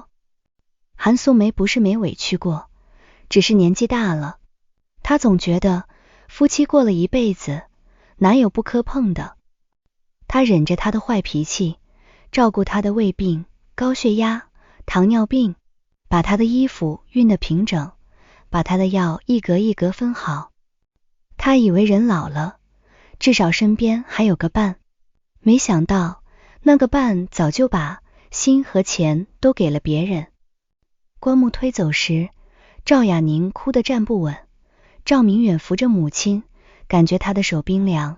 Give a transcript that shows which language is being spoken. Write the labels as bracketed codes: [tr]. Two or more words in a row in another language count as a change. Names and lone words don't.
[zh] 韓素梅不是沒委屈過，只是年紀大了，她總覺得夫妻過了一輩子，哪有不磕碰的。她忍着他的壞脾氣，照顧他的胃病、高血壓、糖尿病，把他的衣服熨得平整，把他的藥一格一格分好。她以為人老了，至少身邊還有個伴，沒想到那個伴早就把心和錢都給了別人。棺木推走時，趙雅寧哭得站不穩，趙明遠扶着母親，感覺她的手冰涼。